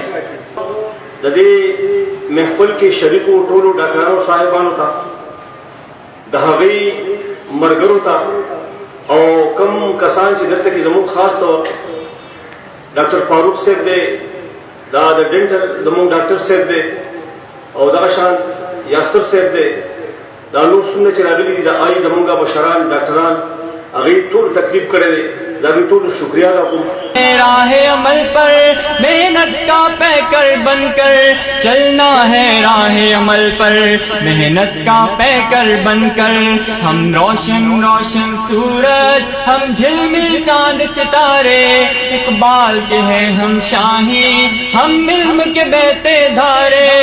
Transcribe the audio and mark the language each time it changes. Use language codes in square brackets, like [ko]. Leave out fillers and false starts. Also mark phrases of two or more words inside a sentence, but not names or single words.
[ps] د دې محفل کې شریکو ټولو ډاکټرانو صاحبانو ته، د هغوی ملګرو ته او کم کسان چې دلته کې زموږ خاص طور ډاکټر فاروق صاحب دی، دا د ډینټل زموږ ډاکټر صاحب دی او دغه شان یاسر صاحب دی، دا نور څومره چې راغلي دي د آی زموږ بشران ډاکټران، هغوی ټول تکلیف کړی دی، د هغوی ټولو شکریہ ادا کوم۔ [ur] راہ عمل پر محنت کا پیکر بن کر چلنا ہے، راہ عمل پر محنت کا پیکر بن کر، ہم روشن روشن سورج، ہم جھلمل چاند ستارے، اقبال کے ہیں ہم شاہی، ہم علم کے بہتے دھارے۔